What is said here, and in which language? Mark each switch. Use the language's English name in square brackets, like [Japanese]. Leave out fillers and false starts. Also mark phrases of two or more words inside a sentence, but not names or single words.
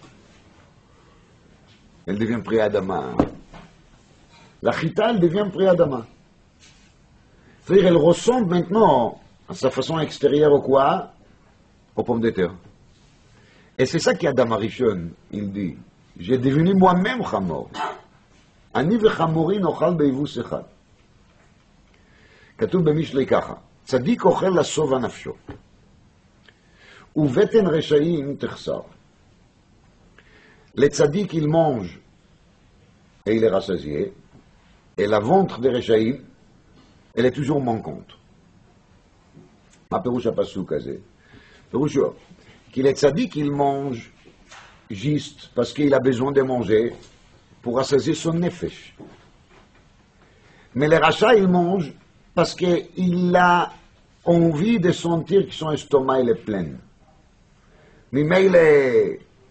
[French] Elle devient [Hebrew] פרי האדמה. [French] La chita, elle devient [Hebrew] פרי האדמה. [French] C'est-à-dire, elle ressemble maintenant à sa façon extérieure au quoi? Aux pommes de terre. Et c'est ça qu'Adam Arishon, il dit. J'ai devenu moi-même chamor. [Hebrew] אני וחמורי נאכל באבוס אחד. כתוב במשלי ככה, צדיק אוכל לשובע נפשו, ובטן רשעים תחסר. [French] לצדיק il mange et il est rassasié, et la ventre des רשעים, elle est toujours manquante. [Hebrew] מה פירוש הפסוק הזה? פירושו, כי לצדיק [French] il mange juste parce qu'il a besoin de manger pour rassasier son nefesh. Mais les rachats, ils mangent parce qu'il a envie de sentir que son estomac il est plein.